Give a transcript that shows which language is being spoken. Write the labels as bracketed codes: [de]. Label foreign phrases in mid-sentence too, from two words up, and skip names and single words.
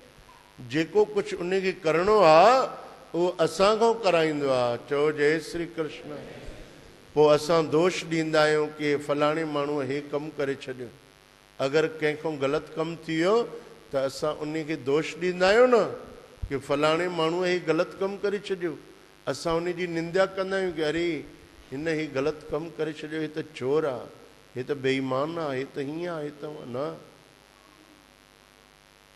[sd] जेको कुझु उनखे करिणो आहे उहो असां खां कराईंदो आहे। चओ जय श्री कृष्ण। पोइ असां दोष ॾींदा आहियूं कि फलाणे माण्हूअ हे कमु करे छॾियो। अगरि कंहिंखां ग़लति कमु थी वियो त असां उनखे दोष ॾींदा आहियूं न कि फलाणे माण्हूअ हे ग़लति कमु करे छॾियो। असां उनजी निंदा कंदा आहियूं कि अरे हिन ही ग़लति कमु करे छॾियो, हे त चोर आहे, हे त बेईमान आहे, हे त हीअं आहे, हे त न।